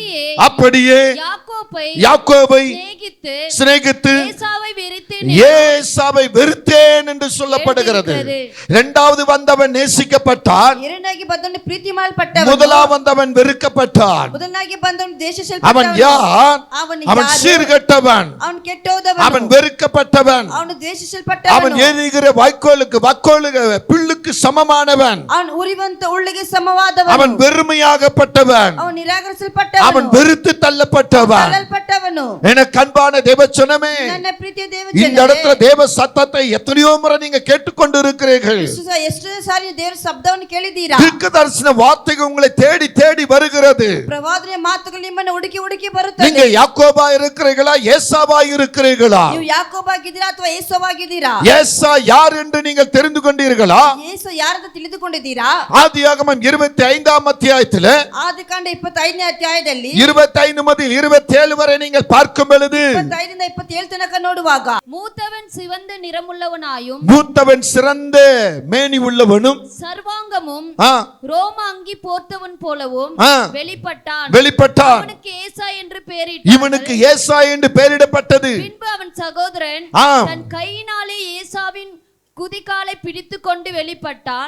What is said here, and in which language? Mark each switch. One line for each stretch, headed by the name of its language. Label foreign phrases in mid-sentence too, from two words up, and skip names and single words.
Tamil: அப்படியே யாக்கோபை சிநேகித்து ஏசாவை வெறுத்தேன் என்று சொல்லப்படுகிறது. இரண்டாவது வந்தவன் நேசிக்கப்பட்டான்,
Kannada: ಎರಡನಾಗಿ ಬಂದವನು ಪ್ರೀತಿ ಮಾಡಲ್ಪಟ್ಟವನು,
Tamil: முதலாம் வந்தவன் வெறுக்கப்பட்டான்.
Kannada: ಮೊದಲನಾಗಿ ಬಂದವನು
Tamil: அவன்
Kannada: ದ್ವೇಷಿಸಲ್ಪಟ್ಟವನು,
Tamil: யார்? அவன் சீர்கெட்டவன்,
Kannada: ಅವನು ಕೆಟ್ಟೋದವನು,
Tamil: அவன் வெறுக்கப்பட்டவன்,
Kannada: ಅವನು ದ್ವೇಷಿಸಲ್ಪಟ್ಟವನು,
Tamil: அவன் எரிகிற வைக்கோலுக்கு புல்லுக்கு சமமானவன்,
Kannada: ಅವನು ಉರಿಯುವಂತ ಉಳ್ಳಿಗೆ ಸಮವಾದವನು,
Tamil: அவன் வெறுமையாகப்பட்டவன்,
Kannada: ಅವನು ನಿರಾಕರಿಸಲ್ಪಟ್ಟವನು,
Tamil: அவன் வெறுத்து தள்ளப்பட்டவன்.
Kannada: ತಳ್ಳಲ್ಪಟ್ಟವನು.
Tamil: எனக்கு அன்பான தேவச்சனமே,
Kannada: ನನ್ನ ಪ್ರೀತಿಯ
Tamil: இந்த இடத்துல தேவ சத்தத்தை எத்தனையோ முறை நீங்க கேட்டுக்கொண்டு இருக்கிறீர்கள்.
Kannada: ಎಷ್ಟು ಸಾರಿ ದೇವರ ಶಬ್ದವನ್ನು ಕೇಳಿದ್ದೀರಾ?
Tamil: தீர்க்கதரிசன வார்த்தைகள் உங்களை தேடி தேடி வருகிறது.
Kannada: ಪ್ರವಾದನೆ ಮಾತುಗಳು ನಿಮ್ಮನ್ನು ಹುಡುಕಿ ಹುಡುಕಿ ಬರುತ್ತದೆ.
Tamil: நீங்க யாக்கோபா இருக்கிறீர்களா, ஏசாவா இருக்கிறீர்களா?
Kannada: ನೀವು ಯಾಕೋಬಾಗಿದ್ದೀರಾ ಅಥವಾ ಏಸಾವಾಗಿದ್ದೀರಾ?
Tamil: ஏசா யார் என்று நீங்கள் தெரிந்து கொண்டீர்களா?
Kannada: ಏಸು ಯಾರಂತ ತಿಳಿದುಕೊಂಡಿದ್ದೀರಾ?
Tamil: ஆதியாகமம் 25ஆம் அத்தியாயத்தில்
Kannada: ಆದಿಕಾಂಡ 25ನೇ ಅಧ್ಯಾಯದಲ್ಲಿ
Tamil: 25 முதல் 27 வரை நீங்கள் பார்க்கும் பொழுது
Kannada: 25ರಿಂದ 27 ತನಕ ನೋಡುವಾಗ,
Tamil: மூத்தவன் சிவந்த நிறமுள்ளவனாயும் மூத்தவன் சிறந்த மேனி உள்ளவனும் சர்வாங்கமும் ரோம அங்கி போர்த்தவன் போலவும் வெளிப்பட்டான். அவனுக்கு ஏசா என்று பெயரிட்டார்கள். இவனுக்கு ஏசா என்று பெயரிடப்பட்டது. பின்பு அவன் சகோதரன் தன் கையினாலே ஏசாவின் குதிகாலை பிடித்துக் கொண்டு வெளிப்பட்டான்.